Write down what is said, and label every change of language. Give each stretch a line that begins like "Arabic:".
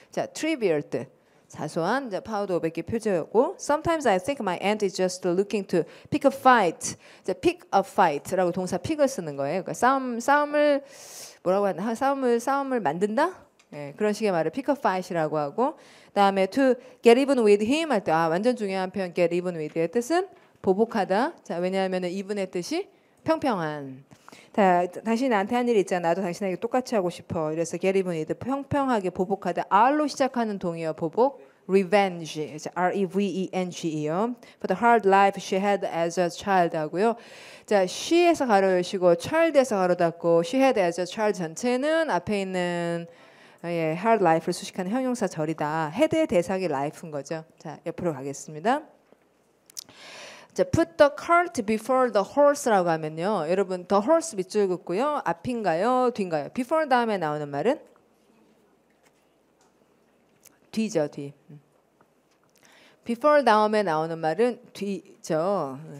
Korean: 자, trivial 뜻. 사소한 파우더 500개 표제였고
English: Sometimes I think my aunt is just looking to pick a fight.
Korean: pick a fight라고 동사 pick을 쓰는 거예요. 그러니까 싸움을 뭐라고 하나? 싸움을 만든다? 예, 그런 식의 말을 pick a fight이라고 하고, 그다음에
English: to get even with him
Korean: 할 때 완전 중요한 표현 get even with의 뜻은 보복하다. 자, 왜냐하면 even의 뜻이 평평한. 당신이 나한테 한 일이 있잖아. 나도 당신에게 똑같이 하고 싶어. 그래서 get even with 평평하게 보복하다. R로 시작하는 동의어 보복. revenge, R-E-V-E-N-G요.
English: For the hard life she had as a child
Korean: 하고요. 자, she에서 가로 열시고 child에서 가로 닫고
English: she had as a child
Korean: 전체는 앞에 있는 hard life를 수식하는 형용사 절이다. had의 대상이 life인 거죠. 자, 옆으로 가겠습니다. 자, put the cart before the horse라고 하면요. 여러분, the horse 밑줄 긋고요. 앞인가요? 뒤인가요? before 다음에 나오는 말은? 뒤죠, 뒤. before 다음에 나오는 말은 뒤죠.